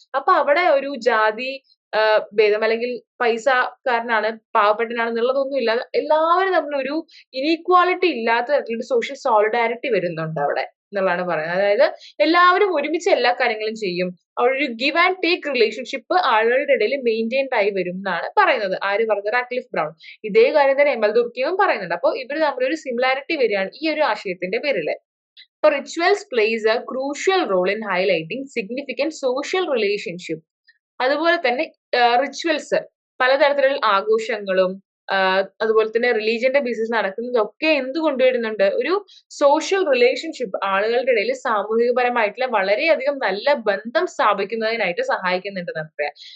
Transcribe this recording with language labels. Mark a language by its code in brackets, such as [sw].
[ml] അപ്പൊ അവിടെ ഒരു ജാതി ഭേദം അല്ലെങ്കിൽ പൈസക്കാരനാണ് പാവപ്പെട്ടനാണെന്നുള്ളതൊന്നും ഇല്ലാതെ എല്ലാവരും തമ്മിലൊരു ഇനീക്വാലിറ്റി ഇല്ലാത്ത തരത്തിലൊരു സോഷ്യൽ സോളിഡാരിറ്റി വരുന്നുണ്ട് അവിടെ എന്നുള്ളതാണ് പറയുന്നത്. അതായത് എല്ലാവരും ഒരുമിച്ച് എല്ലാ കാര്യങ്ങളും ചെയ്യും. അവിടെ ഒരു ഗിവ് ആൻഡ് ടേക്ക് റിലേഷൻഷിപ്പ് ആളുകളുടെ ഇടയിൽ മെയിൻറ്റെയിൻഡ് ആയി വരും എന്നാണ് പറയുന്നത്. ആര് പറഞ്ഞത്? Radcliffe brown. ഇതേ കാര്യം തന്നെ എമൽ ദുർക്കിയും പറയുന്നുണ്ട്. അപ്പോൾ ഇവർ തമ്മിലൊരു സിമിലാരിറ്റി വരികയാണ് ഈ ഒരു ആശയത്തിന്റെ പേരിൽ. [en] So rituals plays a crucial role in highlighting significant social relationship. [ml] അതുപോലെ തന്നെ റിച്വൽസ്, പലതരത്തിലുള്ള ആഘോഷങ്ങളും അതുപോലെ തന്നെ റിലീജിയന്റെ ബേസിസ് നടക്കുന്നതൊക്കെ എന്ത് കൊണ്ടുവരുന്നുണ്ട്? ഒരു സോഷ്യൽ റിലേഷൻഷിപ്പ്, ആളുകളുടെ ഇടയിൽ സാമൂഹികപരമായിട്ടുള്ള വളരെയധികം നല്ല ബന്ധം സ്ഥാപിക്കുന്നതിനായിട്ട് സഹായിക്കുന്നുണ്ടെന്നാണ് പറയാം.